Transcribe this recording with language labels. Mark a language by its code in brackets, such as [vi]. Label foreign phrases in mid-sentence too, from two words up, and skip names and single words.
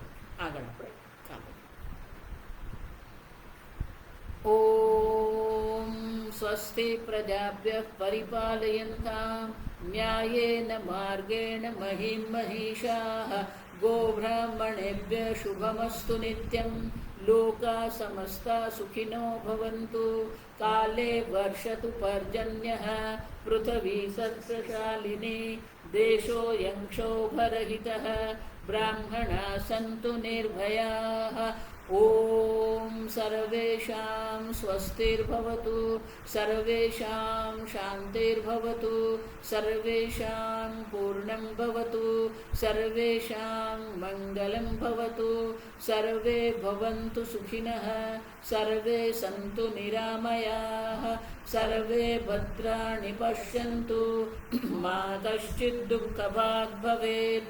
[sa] આગળ આપણે ઓમ સ્વસ્તિ પ્રજાભ્યઃ પરિપાલયન્તાં ન્યાયેન માર્ગેણ મહિં મહિષાઃ ગોબ્રાહ્મણેભ્યઃ શુભમસ્તુ નિત્યં લોકા સમસ્તા સુખિનો ભવन्तु કાલે વર્ષતુ પર્જન્યઃ પૃથ્વી સત્શાલિની દેશોऽયં ક્ષોભરહિતઃ બ્રાહ્મણા સन्तુ નિર્ભયાઃ ॐ सर्वेषां स्वस्तिर्भवतु, सर्वेषां शान्तिर्भवतु, सर्वेषां पूर्णं भवतु, सर्वेषां मङ्गलं भवतु, सर्वे भवन्तु सुखिनः, सर्वे सन्तु निरामयाः, सर्वे भद्राणि पश्यन्तु, मा कश्चित् दुःखभाग् भवेत्।